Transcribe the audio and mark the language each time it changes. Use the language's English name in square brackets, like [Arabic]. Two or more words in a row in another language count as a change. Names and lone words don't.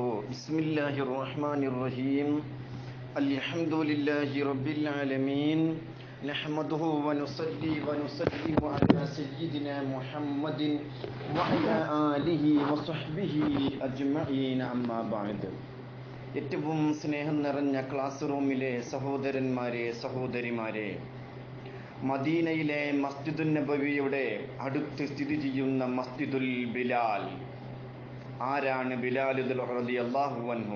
[Arabic] بسم الله الرحمن الرحيم. الحمد لله رب العالمين. نحمده ونصلي ونسلم على سيدنا محمد وعلى آله وصحبه أجمعين. أما بعد. [Malayalam] ഏറ്റവും സ്നേഹം നിറഞ്ഞ ക്ലാസ് റൂമിലെ സഹോദരന്മാരെ, സഹോദരിമാരെ, മദീനയിലെ മസ്ജിദുൻ നബവിയുടെ അടുത്ത് സ്ഥിതി ചെയ്യുന്ന മസ്ജിദുൽ ബിലാൽ. ആരാണ് ബിലാൽ [Arabic] رضي الله عنه?